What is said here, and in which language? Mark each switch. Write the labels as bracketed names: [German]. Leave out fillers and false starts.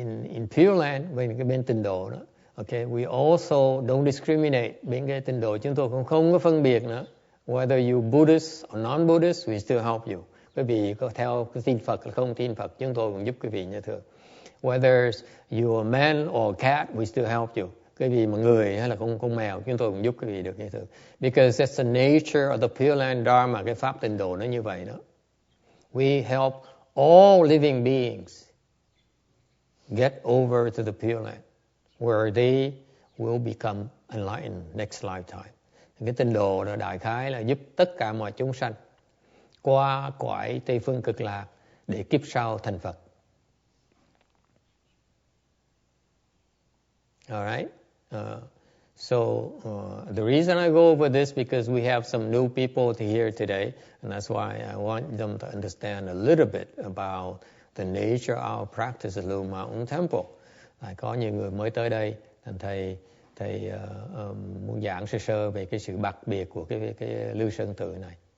[English] In Pure Land, [Vietnamese] bên tịnh độ đó, [English] okay, we also don't discriminate. [Vietnamese] Bên cái tịnh độ chúng tôi cũng không có phân biệt nữa. [English] Whether you Buddhist or non-Buddhist, we still help you. [Vietnamese] Quý vị có theo cái tin Phật hay không tin Phật, chúng tôi cũng giúp quý vị như thường. [English] Whether you're a man or a cat, we still help you. [Vietnamese] Quý vị mà người hay là con mèo, chúng tôi cũng giúp quý vị được như thường. [English] Because that's the nature of the Pure Land Dharma, [Vietnamese] cái pháp tịnh độ nó như vậy đó. [English] We help all living beings get over to the Pure Land, where they will become enlightened next lifetime. [Vietnamese] Cái tịnh độ đó đại khái là giúp tất cả mọi chúng sanh qua cõi Tây Phương Cực Lạc để kiếp sau thành Phật. [English] All right. The reason I go over this because we have some new people to hear today, and that's why I want them to understand a little bit about the nature of our practice at Blue Mountain Temple. [Vietnamese] Có nhiều người mới tới đây, thành thầy muốn giảng sơ sơ về cái sự đặc biệt của cái Lưu Sơn Tự này.